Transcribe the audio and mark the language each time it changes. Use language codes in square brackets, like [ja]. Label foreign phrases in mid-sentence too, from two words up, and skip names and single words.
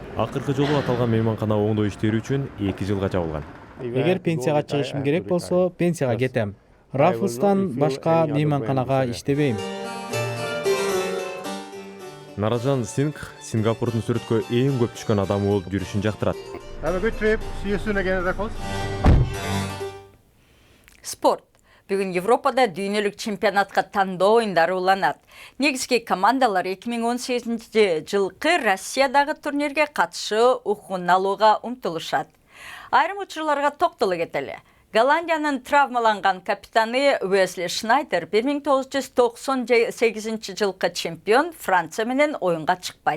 [ky] Акыркы жолу аталган мейманкана оңдоо иштери үчүн 2 жылга жабылган. Эгер пенсияга чыгышым керек болсо, пенсияга кетем. Raffles'тан башка мейманканага иштебейм. Наражан Сингх Сингапурдун сүрөткө эң көп түшкөн адамы болуп жүрүшүн жактырат. [en] Have a good trip. See you soon again at Raffles. [ky] Спорт. Бүгүн Европада дүйнөлүк чемпионатка тандоо оюндары уланат. Негизги командалар 2018 жылкы Россиядагы турнирге катышуу укугун алууга умтулушат. Айрым учурларга токтоло кетели. Голландиянын травмаланган капитаны Уэсли Шнайдер 1998 жылкы чемпион Франция менен оюнга чыкпайт.